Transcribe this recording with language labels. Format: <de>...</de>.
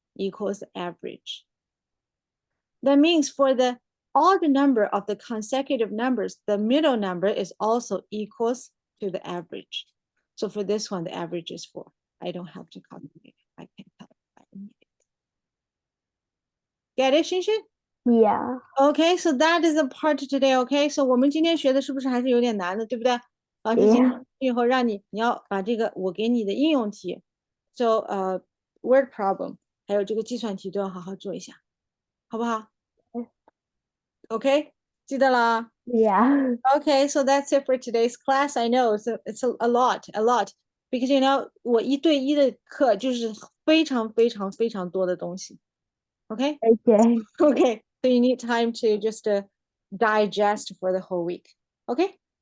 <en>Equals average. That means for the odd number of the consecutive numbers, the middle number is also equals to the average. So for this one, the average is 4. I don't have to calculate it. I can tell if I need it. Get it, xinxin? Yeah. Okay, so that is a part today.</en> <zh>Okay, so 我们今天学的是不是还是有点难的，对不对？老师今</zh> <en>Yeah.</en> <zh>天以后让你要把这个我给你的应用题，</zh> <en>so word problem</en> <zh>还有这个计算题都要好好做一下，好不好？OK，记得啦。</zh> <en>Yeah. Okay, so that's it for today's class. I know it's a lot, because you know</en> <zh>我1对1的课就是非常非常非常多的东西。</zh> <en>Okay. Okay. Okay, so you need time to just digest for the whole week. Okay.</en>